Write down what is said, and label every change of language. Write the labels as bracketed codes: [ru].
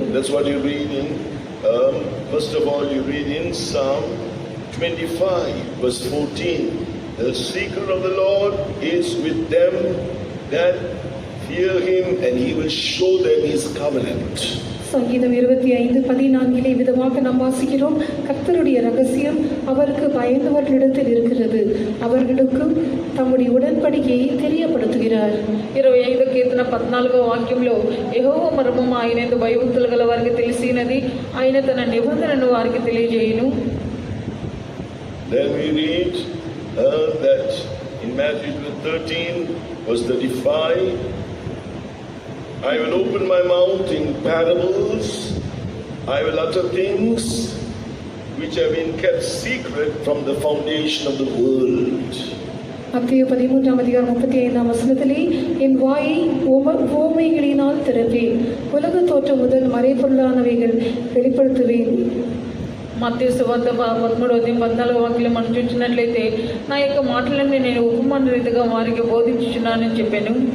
[en] That's what you read in first of all you read in Psalm 25 verse 14. The secret of the Lord is with them that fear him and he will show them his covenant. [ta] சங்கீதம் 25:14 விதமாக நாம் வாசிக்கிறோம். கர்த்தருடைய ரகசியம் அவருக்கு பயந்தவர்களிடத்தில் இருக்கிறது, அவர்களுக்கும் தம்முடைய உடன்படிக்கையை தெரியப்படுத்துகிறார். [te] 25 కీర్తన 14వ వాక్యంలో యెహోవా మర్మము ఆయనందు భయభక్తులు గల వారికి తెలిసినది, ఆయన తన నిబంధనను వారికి తెలియజేయును. [en] Then we read that in Matthew 13 verse 35, I will open my mouth in parables, I will utter things which have been kept secret from the foundation of the world. [ta] மத்தேயு 13:35 என் வாயை உவமைகளினால் திறப்பேன், உலக தோற்றம் முதல் மறைபொருளானவைகள் வெளிப்படுத்துவேன். [te] మత్తయి సువార్త 13వ అధ్యాయం 14వ వాక్యం మనం చూసినట్లయితే నా యొక్క మాటలన్నీ నేను ఉపమాన రీతిగా వారికి బోధించుచున్నానని చెప్పాను.